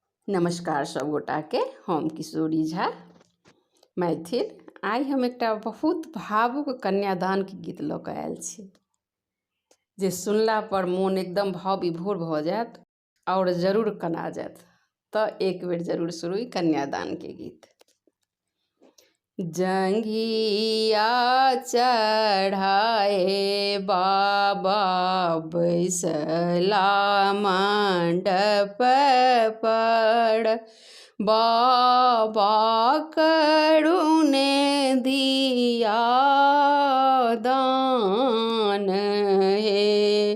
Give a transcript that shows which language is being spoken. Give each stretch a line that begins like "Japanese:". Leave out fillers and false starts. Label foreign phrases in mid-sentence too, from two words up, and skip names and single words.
Maithili: नमस्कार सब गोटा के। हम किशोरी झा मैथिल। आइ हम एकटा बहुत भावुक कन्यादान के गीत लऽ कऽ आयल छी, जे सुनला पर मोन एकदम भाव विभोर भऽ जायत और जरूर कना जायत। तऽ एक बेर जरूर सुनू कन्यादान के गीत। जंघिया चढ़ाए बाबा बैसला मंडप पर, बाबा करुणे दिया दान हे।